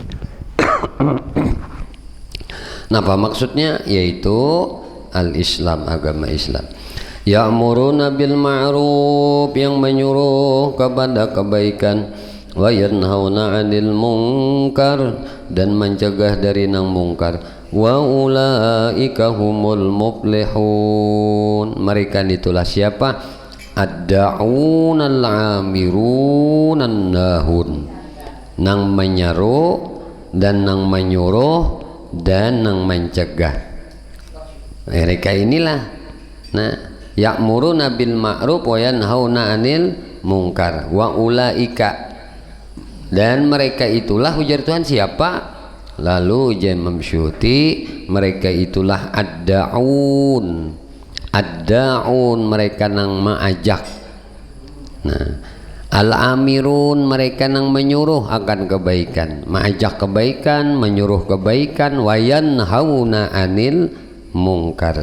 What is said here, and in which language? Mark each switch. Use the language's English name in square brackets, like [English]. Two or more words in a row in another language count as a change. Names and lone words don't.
[Banjar] Nah, apa maksudnya? Yaitu al-Islam, agama Islam. [Arabic] يأمرون بالمعروف, [Banjar] yang menyuruh kepada kebaikan, [Arabic] وينهون عن المنكر, [Banjar] dan mencegah dari nang mungkar. [Arabic] وأولئك هم المفلحون, [Banjar] mereka itulah siapa? [Arabic] الداعون الآمرون الناهون, [Banjar] nang menyeru dan nang menyuruh dan nang mencegah. Mereka inilah [Arabic] يأمرون بالمعروف وينهون عن المنكر وأولئك, [Banjar] dan mereka itulah, ujar Tuhan, siapa? lalu Imam Syuuti mereka itulah ad-da'un. Ad-da'un mereka nang mengajak. Nah, al-amirun mereka nang menyuruh akan kebaikan, mengajak kebaikan, menyuruh kebaikan, [Arabic] وينهون عن المنكر.